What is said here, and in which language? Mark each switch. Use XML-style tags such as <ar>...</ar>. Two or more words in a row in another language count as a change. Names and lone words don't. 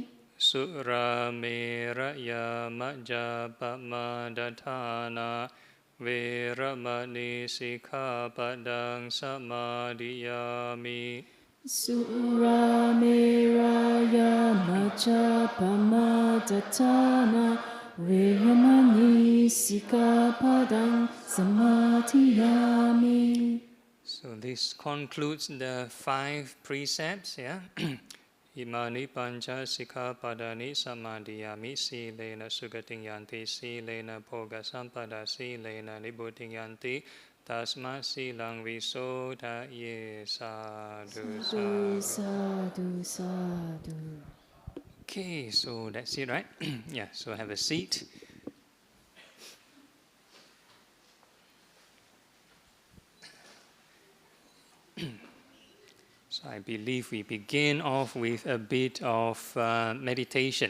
<pi>Suramēraya majjapamādāthāna vērāmani sikkhapadang samadhiyāmi. Suramēraya majjapamādāthāna vērāmani sikkhapadang samadhiyāmi.</pi> <en>So this concludes the 5 precepts, yeah?</en> <pi>Imani pancha sikkhapadani samadhiyami silena sugatiṃ yanti silena bhoga sampada silena nibbutiṃ yanti Tasma silang visodaye sadhu Sadhu, sadhu. sadhu, sadhu.</pi> <en>Okay, so that's it, right? Yeah, so have a seat. So I believe we begin off with a bit of meditation.</en>